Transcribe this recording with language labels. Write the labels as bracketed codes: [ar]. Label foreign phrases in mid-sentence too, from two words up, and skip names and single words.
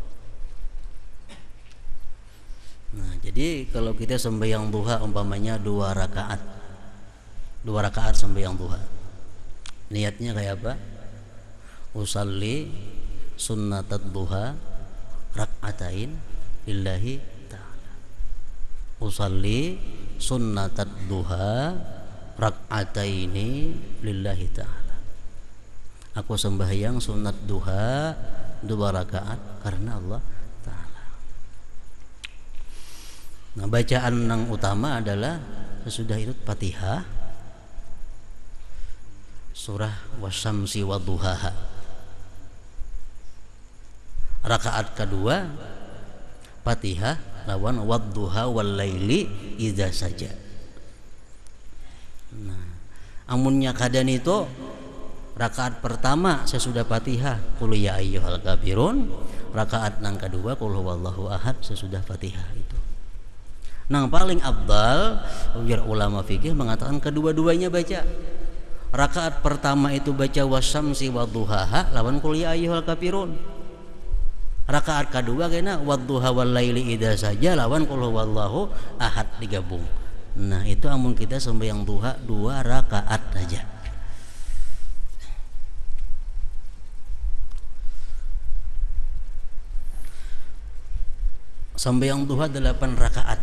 [bjn] Nah, jadi kalau kita sembahyang duha umpamanya 2 rakaat. 2 rakaat sembahyang duha. Niatnya kayak apa? [ar] أصلي سنة الضحى ركعتين لله تعالى. أصلي سنة الضحى ركعتين لله تعالى. [bjn] Aku sembahyang sunat duha 2 rakaat karena Allah ta'ala. Nah, bacaan yang utama adalah sesudah itu Fatihah, surah [ar] والشمس وضحاها. [bjn] Rakaat kedua Fatihah lawan [ar] والضحى والليل إذا سجى. [bjn] Nah, amunnya kadan itu rakaat pertama sesudah Fatihah [ar] قل يا أيها الكافرون, [bjn] rakaat nang kedua [ar] قل هو الله أحد [bjn] sesudah Fatihah itu. Nang paling afdal biar ulama fikih mengatakan kedua-duanya baca. Rakaat pertama itu baca [ar] والشمس وضحاها [bjn] lawan [ar] قل يا أيها الكافرون. [bjn] Rakaat kedua kena [ar] والضحى والليل إذا سجى [bjn] lawan [ar] قل هو الله أحد [bjn] digabung. Nah, itu amun kita sembahyang duha 2 rakaat saja. Sembahyang duha 8 rakaat.